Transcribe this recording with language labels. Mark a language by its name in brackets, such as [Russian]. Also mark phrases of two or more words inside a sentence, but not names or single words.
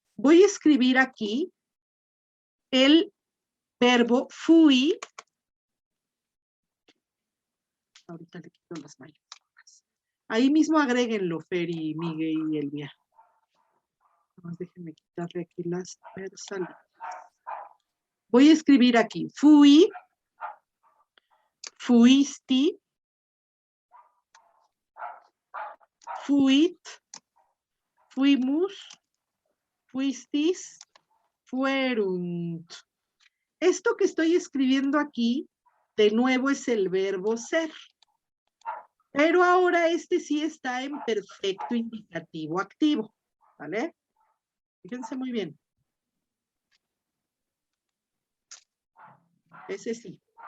[Spanish] Voy a escribir aquí el verbo fui. Ahorita le quito las mayúsculas. Ahí mismo agréguenlo, Fer y Miguel y Elvia. Déjenme quitarle aquí las versales. Voy a escribir aquí, fui, [Latin] fuisti, fuit, fuimus, fuistis, fuerunt. [Spanish] Esto que estoy escribiendo aquí, de nuevo es el verbo ser. Pero ahora este sí está en perfecto indicativo activo, ¿vale? Fíjense muy bien. Ese sí.